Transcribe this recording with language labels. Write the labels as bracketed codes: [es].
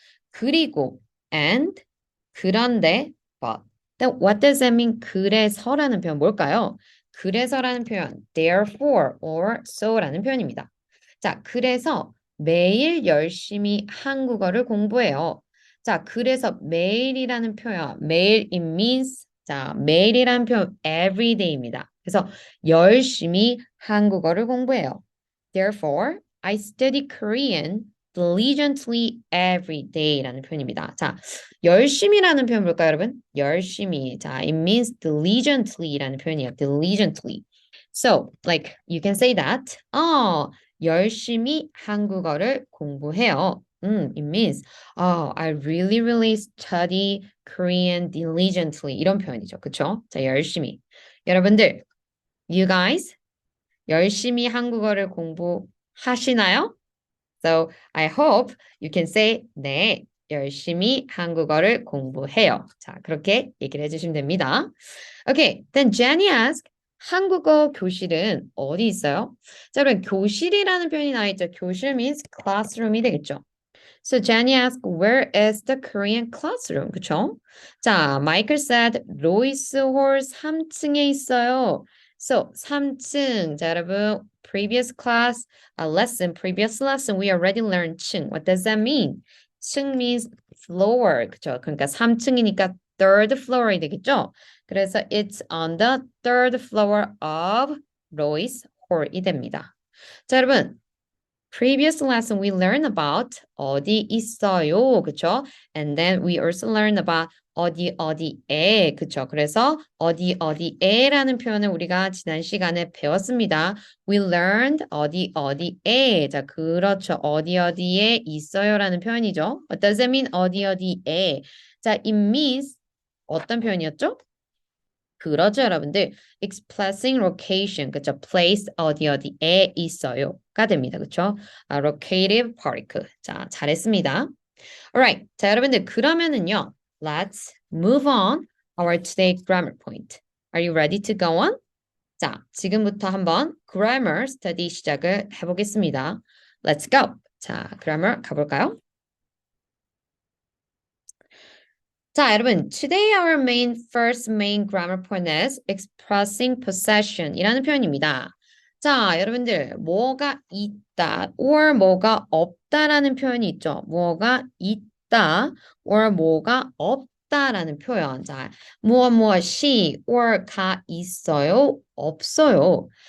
[en] 그리고 and 그런데 but Then what does that mean? [ko] 그래서라는 표현 뭘까요? 그래서라는 표현 therefore or so라는 표현입니다. 자, 그래서 매일 열심히 한국어를 공부해요. 자, 그래서 매일이라는 표현 매일 [en] it means [ko] 자, 매일이라는 표현 everyday입니다. 그래서 열심히 한국어를 공부해요. [en] Therefore, I study Korean diligently every day [ko] 라는 표현입니다. 자, 열심히라는 표현 볼까요, 여러분? 열심히. [en] 자, it means diligently [ko] 라는 표현이에요. [en] diligently. So, like, you can say that. [ko] 열심히 한국어를 공부해요. [en] It means, I really, really study Korean diligently. [ko] 이런 표현이죠. 그쵸? 자, 열심히. 여러분들, [en] you guys, [ko] 열심히 한국어를 공부하시나요? [en] So I hope you can say [ko] 네, 열심히 한국어를 공부해요. 자, 그렇게 얘기를 해주시면 됩니다. [en] Okay, then Jenny asked, [ko] 한국어 교실은 어디 있어요? 자, 그럼 교실이라는 표현이 나와 있죠. 교실 means classroom이 되겠죠. [en] So Jenny asked, where is the Korean classroom? [ko] 그쵸? 자, Michael said, 로이스 홀 3층에 있어요. [en] So 3층. [ko] 자, 여러분, [en] previous class, previous lesson, we already learned 층. What does that mean? 층 means floor. 그쵸? [ko] 그러니까 3층이니까 third floor이 되겠죠? 그래서 [en] it's on the third floor of 로이스 홀이 됩니다. 자, 여러분, previous lesson we learned about 어디 있어요, 그쵸? And then we also learned about 어디 어디에, 그쵸? [ko] 그래서 어디 어디에라는 표현을 우리가 지난 시간에 배웠습니다. [en] We learned 어디 어디에. [ko] 자, 그렇죠. 어디 어디에 있어요라는 표현이죠. [en] What does it mean? 어디 어디에. [ko] 자, it means 어떤 표현이었죠? 그러죠, 여러분들. expressing location, 그쵸? place 어디 어디에 있어요가 됩니다, 그쵸? [en] locative particle. 자, 잘했습니다. Alright, [ko] 자, 여러분들 그러면은요, [en] let's move on our today grammar point. Are you ready to go on? [ko] 자, 지금부터 한번 grammar study 시작을 해보겠습니다. [en] Let's go. [ko] 자, grammar 가볼까요? [en] 자, 여러분, today our first main grammar point is expressing possession [ko] 이라는 표현입니다. 자, 여러분들, 뭐가 있다 or 뭐가 없다라는 표현이 있죠. 뭐가 있다 or 뭐가 없다라는 표현. 자, 무엇이 or 가 있어요, 없어요.